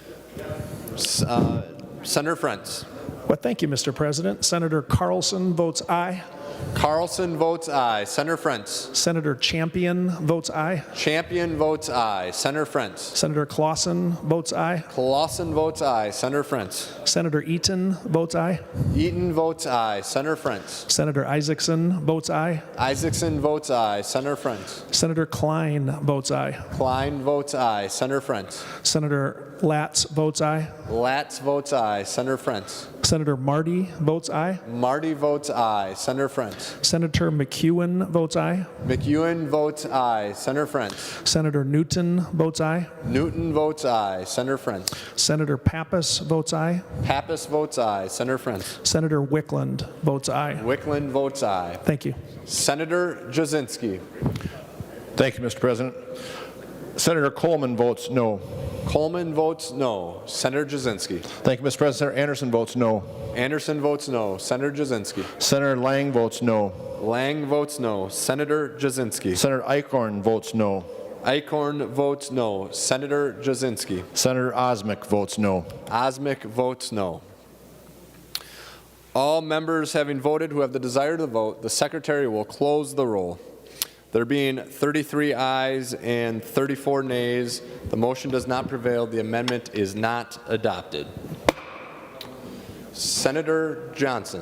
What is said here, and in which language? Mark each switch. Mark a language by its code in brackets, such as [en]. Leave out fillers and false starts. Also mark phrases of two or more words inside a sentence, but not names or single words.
[en] Senator Frentz. Well, thank you, Mr. President. Senator Carlson votes aye. Carlson votes aye. Senator Frentz. Senator Champion votes aye. Champion votes aye. Senator Frentz. Senator Clausen votes aye. Clausen votes aye. Senator Frentz. Senator Eaton votes aye. Eaton votes aye. Senator Frentz. Senator Isaacson votes aye. Isaacson votes aye. Senator Frentz. Senator Klein votes aye. Klein votes aye. Senator Frentz. Senator Latz votes aye. Latz votes aye. Senator Frentz. Senator Marty votes aye. Marty votes aye. Senator Frentz. Senator McEwen votes aye. McEwen votes aye. Senator Frentz. Senator Newton votes aye. Newton votes aye. Senator Frentz. Senator Pappas votes aye. Pappas votes aye. Senator Frentz. Senator Wickland votes aye. Wickland votes aye. Thank you. Senator Jasinski. Thank you, Mr. President. Senator Coleman votes no. Coleman votes no. Senator Jasinski. Thank you, Mr. President. Senator Anderson votes no. Anderson votes no. Senator Jasinski. Senator Lang votes no. Lang votes no. Senator Jasinski. Senator Eichhorn votes no. Eichhorn votes no. Senator Jasinski. Senator Osmick votes no. Osmick votes no. All members having voted who have the desire to vote, the Secretary will close the roll. There being 33 ayes and 34 nays, the motion does not prevail. The amendment is not adopted. Senator Johnson.